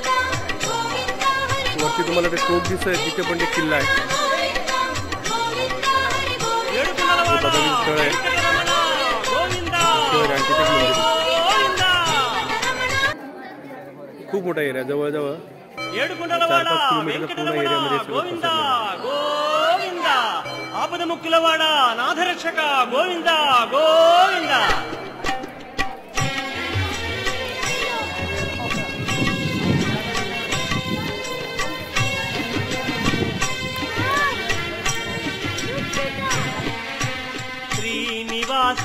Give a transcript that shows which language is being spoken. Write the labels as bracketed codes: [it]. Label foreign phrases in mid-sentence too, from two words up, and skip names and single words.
[mr] वरती तुम्हाला ते टोक दिसत आहे तिथे पण ते किल्ला आहे. येडुकुलवाडा बदामी स्थळ आहे. वेंकटरमण गोविंद वगैरे आणि तिथे मंदिर [te] గోవింద [mr] खूप मोठा एरिया जवळजवळ 7 किलोमीटर पूर्ण एरियामध्ये सगळं [te] గోవింద [mr] पसरलेलं [te] గోవింద ఆపద ముక్కులవాడ నాథరక్షక గోవింద గోవింద శ్రీనివాస